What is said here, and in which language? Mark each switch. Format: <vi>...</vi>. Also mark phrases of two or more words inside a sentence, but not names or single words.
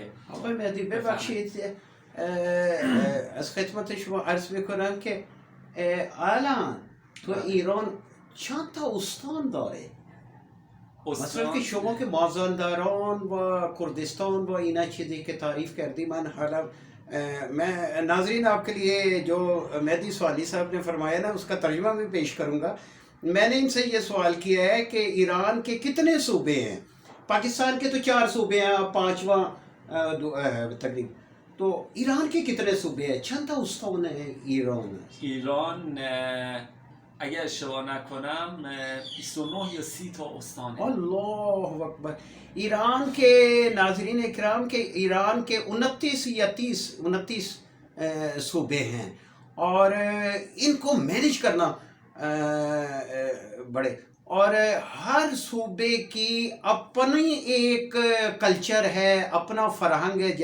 <fa>آقای مهدی ببخشید از خدمت شما عرض میکنم که الان تو ایران چند تا استان داره؟ مثلا که شما که مازندران و کردستان و اینا چیزی که تعریف کردی، من حالا</fa> <hi>मैं नाजरीन आपके लिए जो मेहदी सवाली साहब ने फरमाया ना उसका तर्जुमा भी पेश करूँगा। मैंने इनसे ये सवाल किया है कि ईरान के कितने सूबे हैं? पाकिस्तान के तो 4 सूबे हैं, अब 5वां तकरीब, तो ईरान के कितने सूबे हैं?</hi> <fa>چند استان</fa> <hi>है</hi> <fa>ایران اگر اشتباه نکنم 29 یا 30 تا استان है.</fa> <ar>الله اكبر.</ar> <hi>ईरान के नाजरीन इकराम के ईरान के 29 या 29 सूबे हैं और इनको मैनेज करना बड़े, और हर सूबे की अपनी एक कल्चर है, अपना फरहंग है।</hi>